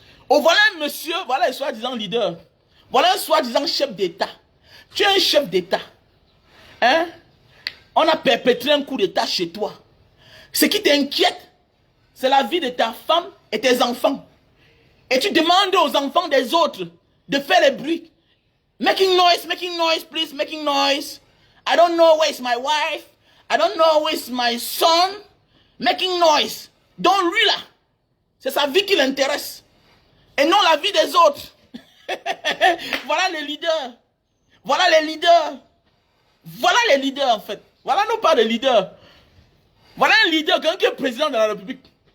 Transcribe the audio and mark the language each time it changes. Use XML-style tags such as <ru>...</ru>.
<fr>Oh voilà un monsieur, voilà un soi-disant leader. Voilà un soi-disant chef d'État. Tu es un chef d'État. Hein? On a perpétré un coup d'État chez toi. Ce qui t'inquiète, c'est la vie de ta femme et tes enfants. Et tu demandes aux enfants des autres de faire les bruits.</fr> <en>Making noise, please, making noise. I don't know where is my wife. I don't know where is my son. Making noise.</en> <fr>Donc lui là, c'est sa vie qui l'intéresse. Et non la vie des autres. Voilà les leaders. Voilà les leaders. Voilà les leaders en fait. Voilà non pas des leaders. Voilà un leader, quelqu'un qui est président de la République.</fr>